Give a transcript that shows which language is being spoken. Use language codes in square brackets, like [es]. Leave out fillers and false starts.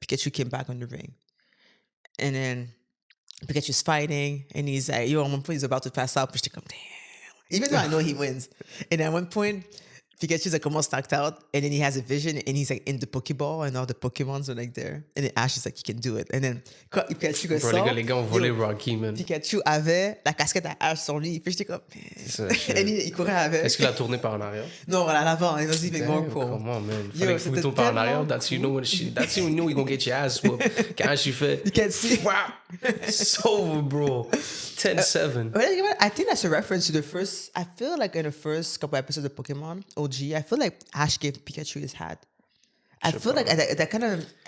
[en] Pikachu came back on the ring. And then Pikachu's fighting. And he's like, yo, at one point he's about to pass out. But I'm damn. Even though I know he wins. And at one point, Pikachu's like almost knocked out, and then he has a vision, and he's like in the Pokeball, and all the Pokemons are like there. And then Ash is like, he can do it. And then [fr] quand Pikachu sort, les gars ont volé Rocky, man. Pikachu avait la casquette à Ash sur lui. Puis j'étais comme, et il courait avec. Est-ce qu'il a tourné par en arrière? Non, à l'avant. [en] It was even more cool. Come on, man. [fr] Fallait que tu tournes par en arrière. [en] That's you know when you gonna get your ass whooped. [fr] Quand Ash, il fait... [en] You can't see. Wow. It's over, bro. 10-7. I think that's a reference to the first, I feel like in the first couple episodes of Pokemon OG, I feel like Ash gave Pikachu his hat. I feel like that kind of,